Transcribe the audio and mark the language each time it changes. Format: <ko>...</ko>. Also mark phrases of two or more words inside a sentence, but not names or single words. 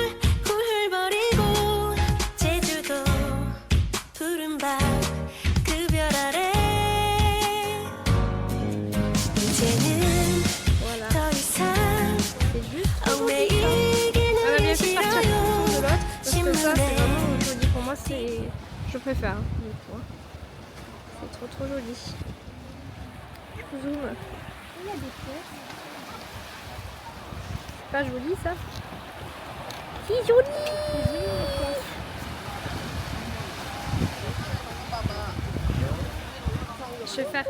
<ko>훌훌버리고 제주도 푸른 밤 그 별 아래 이제는 더 이상 얽매이기는 싫어요 신문에</ko> <fr>Pour moi, je préfère. C'est trop joli. Je vous zoome. Il y a des fleurs. C'est pas joli ça? Si joli! Je vais faire.</fr>